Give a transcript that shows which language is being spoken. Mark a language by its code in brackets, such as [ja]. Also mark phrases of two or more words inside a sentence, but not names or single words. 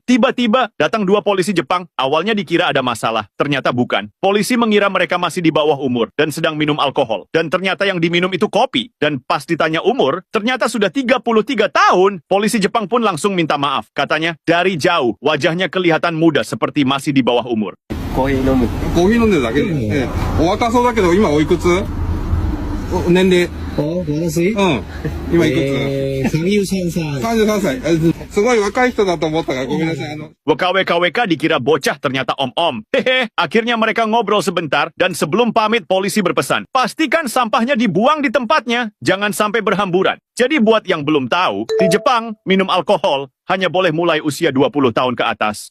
[id] Tiba-tiba datang dua polisi Jepang. Awalnya dikira ada masalah, ternyata bukan. Polisi mengira mereka masih di bawah umur dan sedang minum alkohol. Dan ternyata yang diminum itu kopi. Dan pas ditanya umur, ternyata sudah 33 tahun. Polisi Jepang pun langsung minta maaf. Katanya, dari jauh, wajahnya kelihatan muda seperti masih di bawah umur. [ja] コーヒー飲む。コーヒー飲んでるだけで、お若そうだけど今おいくつ？年齢。私今いくつ 33歳。？33歳。すごい若い人だと思ったからごめんなさい。 [id] WKWK dikira bocah, ternyata om-om. Hehe, akhirnya mereka ngobrol sebentar dan sebelum pamit polisi berpesan, pastikan sampahnya dibuang di tempatnya, jangan sampai berhamburan. Jadi buat yang belum tahu, di Jepang minum alkohol hanya boleh mulai usia 20 tahun ke atas.